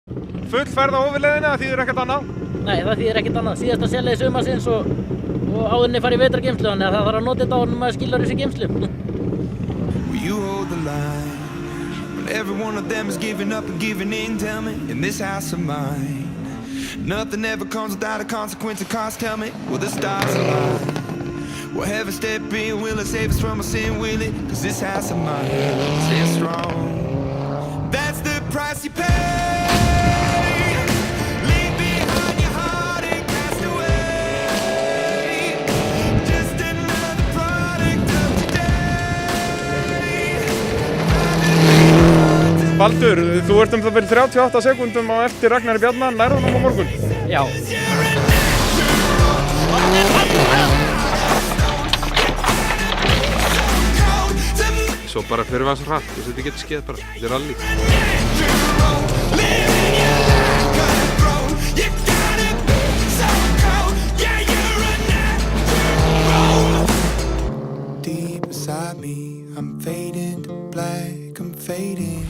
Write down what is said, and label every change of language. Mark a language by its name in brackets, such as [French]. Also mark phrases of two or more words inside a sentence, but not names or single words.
[Icelandic] Full ferð á ofurleiðinni, það þýðir ekkert annað? Nei, það þýðir ekkert annað. Síðasta sérleið sumarsins og áðurinn fara í vetrargeymslu, þannig að það þarf að nota þetta áður en maður skilar þessi geymslu. [English] You hold the line when every one of them is giving up and giving in. Tell me, in this house of mine, nothing ever comes without a consequence of cost. Tell me, will the stars align? Will heaven step in? Will it save us from our sin? Will it? 'Cause this house of mine stands strong. That's the price you pay. Leave behind your heart and cast away. Just another product of today. [Icelandic] Baldur, þú ert það vel 38 sekúndum á eftir Ragnari Bjarna, nærðu honum á morgun? Já. Svo bara fyrir við hans hratt, þetta getur skeið bara, þetta er rally. [English] Deep inside me, I'm fading to black, I'm fading.